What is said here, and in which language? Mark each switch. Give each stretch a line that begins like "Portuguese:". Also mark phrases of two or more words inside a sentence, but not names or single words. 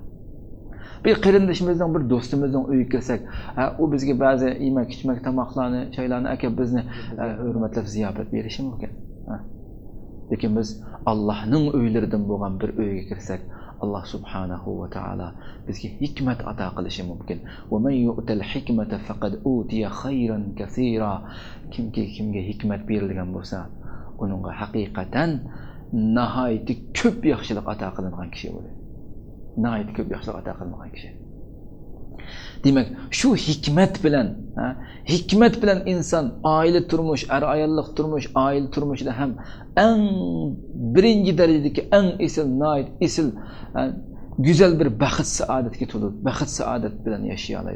Uzbek: Bir qarindishimizning, bir do'stimizning uyiga kirsak, u bizga ba'zi yemak-ichmak, tomoqlarni, choylarni aka bizni hurmatlab ziyofat berishi mumkin. Lekin biz Allohning uylaridan bo'lgan bir uyga kirsak, Alloh
Arabic: سبحانه وتعالى
Uzbek: bizga hikmat ato qilishi mumkin.
Arabic: ومن يؤت الحكمة فقد أوتي خيرا كثيرا.
Uzbek: Kimga hikmat berilgan bo'lsa, uningga haqiqatan nihoyatda ko'p yaxshilik ato qilingan kishi bo'ladi. Nihoyatda ko'p yaxshilik ato qilingan kishi. Demak, shu hikmat bilan inson oila turmush, ayollik turmush, oila turmushida ham eng birinchi darajadagi eng esil güzel bir baxt saodatga to'lib, baxt saodat bilan yashay oladi.